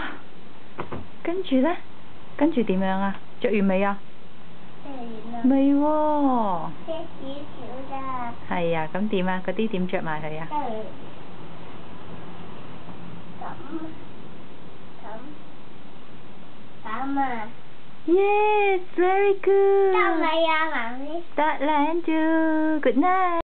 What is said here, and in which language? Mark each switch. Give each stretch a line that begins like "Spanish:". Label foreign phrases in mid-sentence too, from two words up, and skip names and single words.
Cantonese: 跟住咧，跟住點樣啊？着完未啊？未喎。着少少咋。係啊，咁點啊？嗰啲點着埋佢啊？咁啊。
English: Yes, very good.
Cantonese: 得未啊，媽咪？得啦，Andrew.
English: Good night.